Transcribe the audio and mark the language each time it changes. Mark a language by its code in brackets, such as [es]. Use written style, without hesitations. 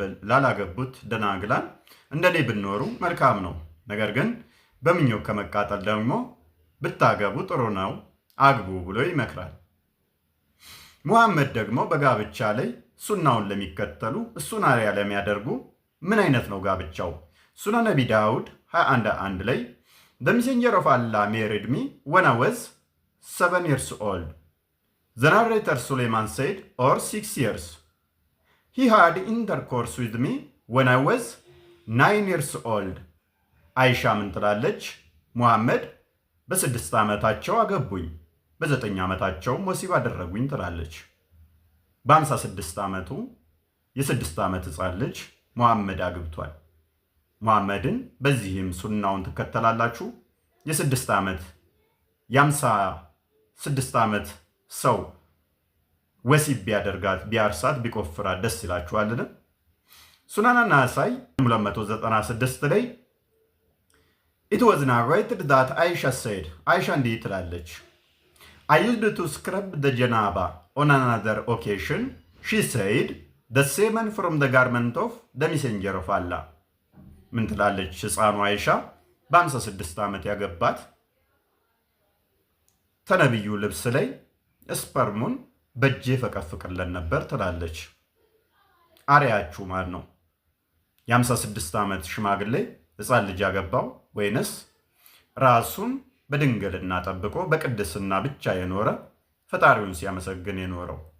[am] ላላገቡት ደናግላን እንደኔ ብኖሩ መልካም ነው። ነገር ግን በምኞት ከመቃጠል ደግሞ ብታገቡ ጥሩ ነው፣ አግቡ ብሎ ይመክራል። ሙሐመድ ደግሞ በጋብቻ ላይ ሱናውን ለሚከተሉ እሱን አርአያ ለሚያደርጉ ምን አይነት ነው ጋብቻው? ሱና ነቢ ዳውድ 21:1 ላይ [en] The messenger of Allah married me when I was 7 years old. The narrator Suleiman said, or 6 years. He had intercourse with me when I was 9 years old. [am] አይሻ ምን ትላለች? ሙሐመድ በ6 ዓመታቸው አገቡኝ፣ በ9 ዓመታቸው ወሲብ አደረጉኝ ትላለች። በ56 ዓመቱ የ6 ዓመት ሕፃን ልጅ ሙሐመድ አግብቷል። ሙሐመድን በዚህም ሱናውን ትከተላላችሁ? የ6 ዓመት የ56 ዓመት ሰው ወሲብ ቢያደርጋት ቢያርሳት ቢቆፍራት ደስ ይላችኋልን? ሱናና ናሳይ 296 ላይ [en] It was narrated that Aisha said, [am] አይሻ እንዲህ ትላለች, [en] I used to scrub the janaba on another occasion. She said, the semen from the garment of the messenger of Allah. [am] ምን ትላለች? ሕፃኑ አይሻ በ56 ዓመት ያገባት ተነብዩ ልብስ ላይ ስፐርሙን በእጄ ፈቀፍቅለን ነበር ትላለች። አርአያችሁ ማን ነው? የ56 ዓመት ሽማግሌ ሕፃን ልጅ ያገባው ወይንስ ራሱን በድንግልና ጠብቆ በቅድስና ብቻ የኖረ ፈጣሪውን ሲያመሰግን የኖረው?